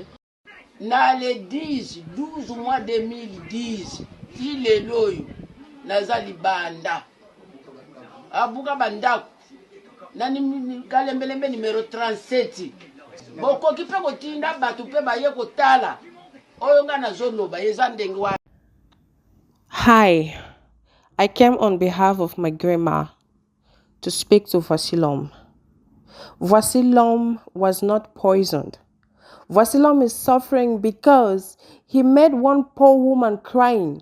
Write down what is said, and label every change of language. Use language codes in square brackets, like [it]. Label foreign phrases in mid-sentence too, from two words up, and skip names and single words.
[ln] na [fr] le 12 mois 2010 [ln] ti lelo oyo naza libanda abuka bandako nani Kalembelembe numéro 37 bokoki mpe kotinda bato mpe baye kotala oyo nga nazoloba eza ndenge wana. [en] Hi, I came on behalf of my grandma to speak to Voisilom. Voisilom was not poisoned. Voisilom is suffering because he made one poor woman crying.